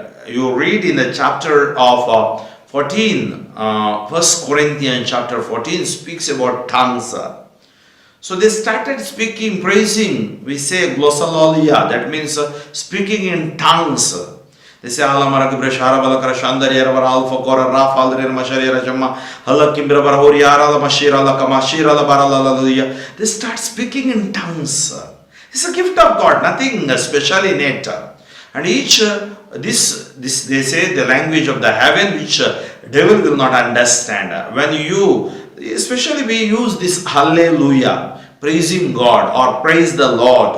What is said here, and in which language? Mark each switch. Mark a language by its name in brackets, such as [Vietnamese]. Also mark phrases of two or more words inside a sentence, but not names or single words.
[English] You read in the chapter of 14, 1 Corinthians chapter 14 speaks about tongues. So they started speaking, praising. We say glossolalia, that means speaking in tongues. They say Alamara Gibrashara Balakara Shandariera Alpha Gora Rafal Mashariera Jama Halakimbra Barahuriara Mashira La Kamashira La Baralaluya. They start speaking in tongues. It's a gift of God, nothing special in it. And each this they say the language of the heaven which devil will not understand. When you, especially we use this hallelujah, praising God or praise the Lord.